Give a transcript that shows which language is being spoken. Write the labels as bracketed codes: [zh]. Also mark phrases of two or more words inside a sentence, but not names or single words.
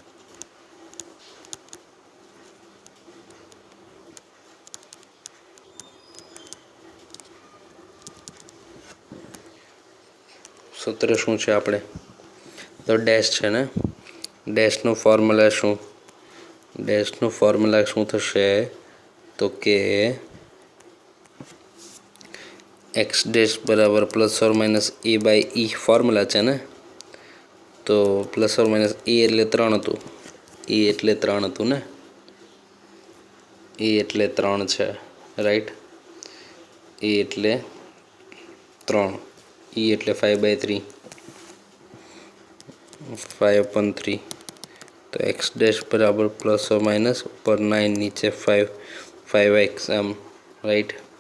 [gu] સૂત્ર શું છે આપણે તો ડેશ છે ને, ડેશનું ફોર્મ્યુલા શું થશે તો કે [en] x dash [gu] બરાબર +or-a/e ફોર્મ્યુલા છે ને, તો +or- a એટલે 3 હતું, એ એટલે 3 હતું ને, એ એટલે 3 છે, રાઈટ. એ એટલે 3, e એટલે 5/3, 5/3, તો [en] x dash [gu] બરાબર +or- ઉપર 9 નીચે 5, 5x એમ, રાઈટ.